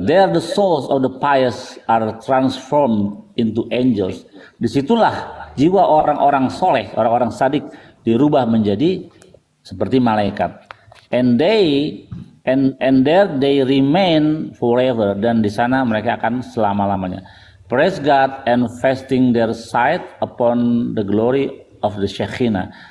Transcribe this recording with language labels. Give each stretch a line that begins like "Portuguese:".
English: There the souls of the pious are transformed into angels.
Indonesian: Disitulah jiwa orang-orang soleh, orang-orang sadik dirubah menjadi seperti malaikat.
English: And there they remain forever.
Indonesian: Dan di sana mereka akan selama-lamanya.
English: Praise God and fasting their sight upon the glory of the Shekinah.